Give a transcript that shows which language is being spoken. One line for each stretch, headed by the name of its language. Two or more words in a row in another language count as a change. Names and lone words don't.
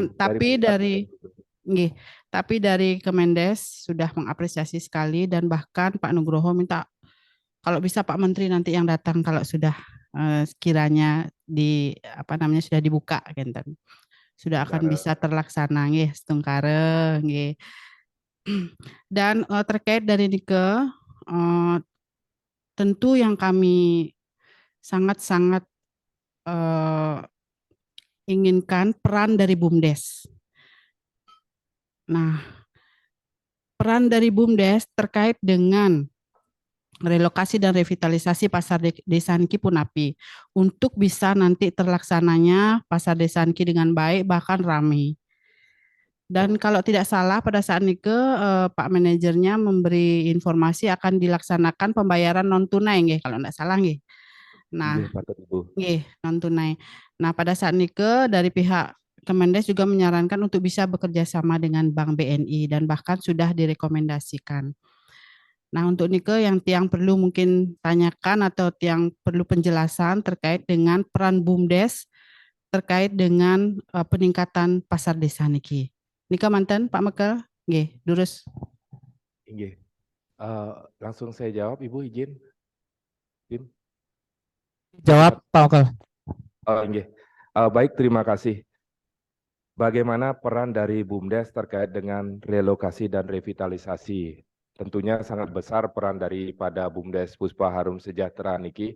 Indonesian: Nggih, dari pusat. tapi dari Kemendes sudah mengapresiasi sekali dan bahkan Pak Nugroho minta kalau bisa Pak Menteri nanti yang datang kalau sudah sekiranya sudah dibuka genten. Sudah akan bisa terlaksana nggih setungkare nggih. Dan terkait dari nike tentu yang kami sangat-sangat inginkan peran dari BUMDes. Nah, peran dari BUMDes terkait dengan relokasi dan revitalisasi pasar desa
Balinese: Niki Punapi
Indonesian: untuk bisa nanti terlaksananya pasar desa Niki dengan baik bahkan ramai. Dan kalau tidak salah pada saat Nike Pak manajernya memberi informasi akan dilaksanakan pembayaran non tunai nggih kalau tidak salah nggih. Nah, nggih non tunai. Nah, pada saat Nike dari pihak Kemendes juga menyarankan untuk bisa bekerja sama dengan Bank BNI dan bahkan sudah direkomendasikan. Nah, untuk Nike yang tiang perlu mungkin tanyakan atau tiang perlu penjelasan terkait dengan peran BUMDes terkait dengan peningkatan pasar desa niki.
Balinese: Nika manten Pak Mekel, nggih, durus.
Indonesian: Nggih. Langsung saya jawab Ibu izin. Tim. Jawab Pak Mekel. Nggih. Baik, terima kasih. Bagaimana peran dari BUMDes terkait dengan relokasi dan revitalisasi? Tentunya sangat besar peran daripada BUMDes Puspa Harum Sejahtera niki.